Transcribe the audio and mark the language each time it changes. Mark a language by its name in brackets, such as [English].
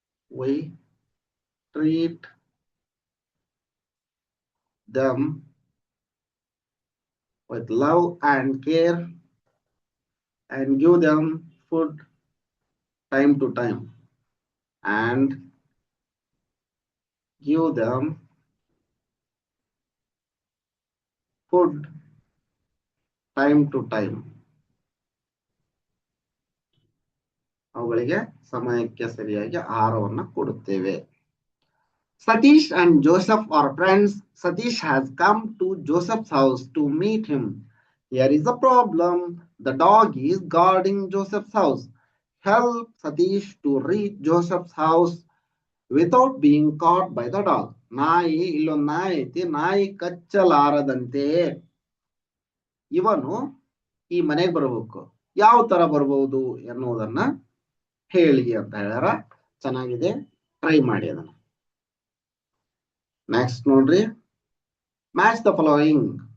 [English] We treat them with love and care and give them food time to time. And give them food time to time. [Kannada] ಅವುಗಳಿಗೆ ಸಮಯಕ್ಕೆ ಸರಿಯಾಗಿ ಆಹಾರವನ್ನು ಕೊಡುತ್ತೇವೆ. [English] Satish and Joseph are friends. Satish has come to Joseph's house to meet him. Here is a problem. The dog is guarding Joseph's house. Help Satish to reach Joseph's house without being caught by the dog. [Kannada] ನಾಯಿ, ಇಲ್ಲೊಂದು ನಾಯಿ ಐತಿ, ನಾಯಿ ಕಚ್ಚಲಾರದಂತೆ ಇವನು ಈ ಮನೆಗೆ ಬರಬೇಕು. ಯಾವ ತರ ಬರಬಹುದು ಎನ್ನುವುದನ್ನ ಹೇಳಿ ಅಂತ ಹೇಳ್ಯಾರ. ಚೆನ್ನಾಗಿದೆ, ಟ್ರೈ ಮಾಡಿ ಅದನ್ನ. ನೆಕ್ಸ್ಟ್ ನೋಡ್ರಿ, [English] Match the following.